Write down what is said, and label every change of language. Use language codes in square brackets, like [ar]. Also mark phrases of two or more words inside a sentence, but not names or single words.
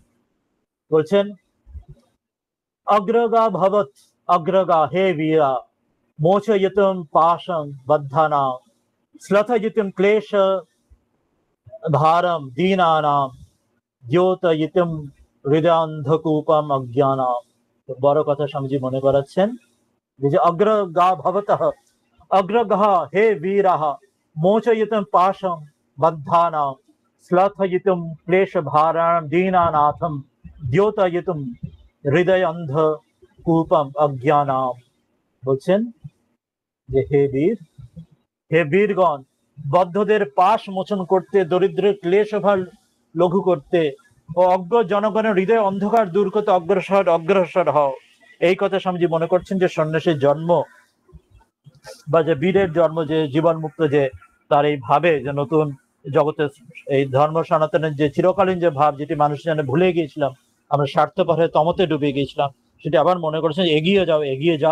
[sa] বলছেন অগ্রগা ভবত অগ্রগা হে বীরা মোচয়িতুম পাশং বদ্ধানা শ্লথয়িতুম ক্লেশ ভারম দীনানাম দ্যোতয়িতুম হৃদয়ান্ধকূপম অজ্ঞানাম। [bn] বড় কথা স্বামীজি মনে করাচ্ছেন যে [sa] অগ্রগা ভবতঃ অগ্রগহ হে বীরাহ मोचयितुं पाशं बद्धानां श्लाघयितुं क्लेशभारां दीनानाथं द्योतयितुं हृदय अंधकूपम अज्ञानाम। [bn] বলছেন যে হে বীরগণ, বদ্ধদের পাশ মোচন করতে, দরিদ্রের ক্লেশ ভার লঘু করতে ও অজ্ঞ জনগণের হৃদয় অন্ধকার দূর করতে অগ্রসর হও। এই কথা স্বামীজি মনে করছেন যে সন্ন্যাসীর জন্ম বা যে বীরের জন্ম, যে জীবন মুক্ত, যে তার এই ভাবে যে নতুন জগতে এই ধর্ম সনাতনের যে চিরকালীন যে ভাব, যেটি মানুষ জানে ভুলে গিয়েছিলাম, আমরা স্বার্থপর হয়ে তমতে ডুবে গিয়েছিলাম, সেটি আবার মনে করছেন এগিয়ে যাও, এগিয়ে যাও।